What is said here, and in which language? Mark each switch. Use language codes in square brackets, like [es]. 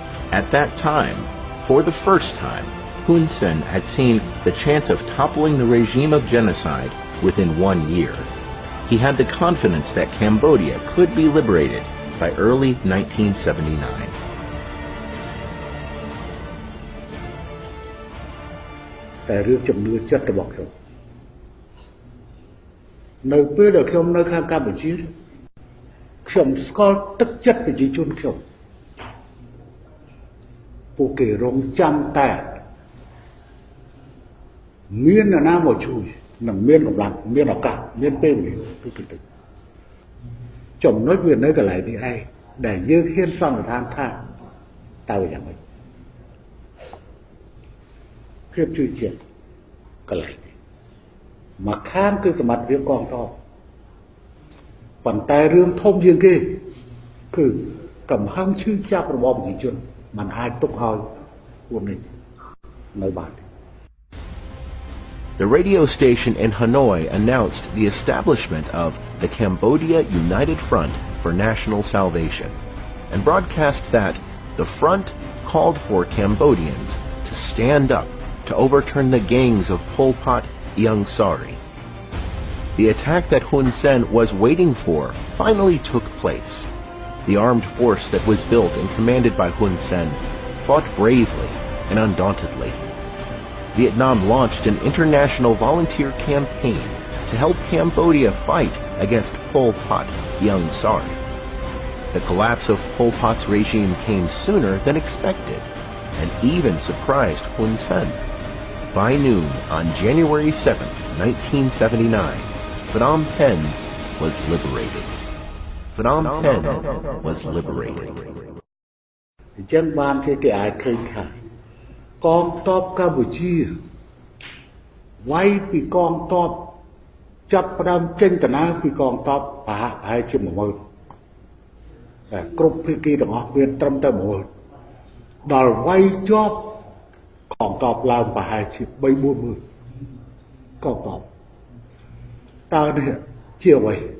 [en] At that time, for the first time, Hun Sen had seen the chance of toppling the regime of genocide within 1 year. He had the confidence that Cambodia could be liberated by early 1979. [km] តែរឿងជំនឿចិត្តរបស់ខ្ញុំនៅពេលដែលខ្ញុំនៅខាងកម្ពុជាខ្ញុំស្គាល់ទឹកចិត្តប្រជាជនខ្ញុំពួកគេរងចាំតែមានអ្នកណាមកជួយនឹងមានកម្លាំងមានឱកាសមានពេលវេលាពីទៅចំណុចវានៅកន្លែងនេះឯងដែលយើងហ៊ានសន្និដ្ឋានថាតើយ៉ាងម៉េច ភាពជឿជាក់កន្លែងនេះមកខាងគឺសមត្ថភាពកងទ័ពប៉ុន្តែរឿងធំជាងគេគឺកំហឹងឈឺចាប់របស់ប្រជាជនមិនអាចទុកឲ្យពួកនេះនៅបាន [en] The radio station in Hanoi announced the establishment of the Cambodia United Front for National Salvation and broadcast that the front called for Cambodians to stand up to overturn the gangs of Pol Pot, Iung Sari. The attack that Hun Sen was waiting for finally took place. The armed force that was built and commanded by Hun Sen fought bravely and undauntedly. Vietnam launched an international volunteer campaign to help Cambodia fight against Pol Pot, Iung Sari. The collapse of Pol Pot's regime came sooner than expected and even surprised Hun Sen. By noon on January 7, 1979, Phnom Penh was liberated. Phnom Penh was liberated. [km] អញ្ចឹងបានគេអាចឃើញថាកងទ័ពកម្ពុជាវាយពីកងទ័ពចាប់ផ្ដើមចេញដំណើរពីកងទ័ពប្រហែលជា10000 តែគ្រប់ភាគីទាំងអស់មានត្រឹមតែ10000ដល់វាយជាប់កងទ័ពឡើងប្រហែលជា3-40000កងទ័ពតើនេះជាអ្វី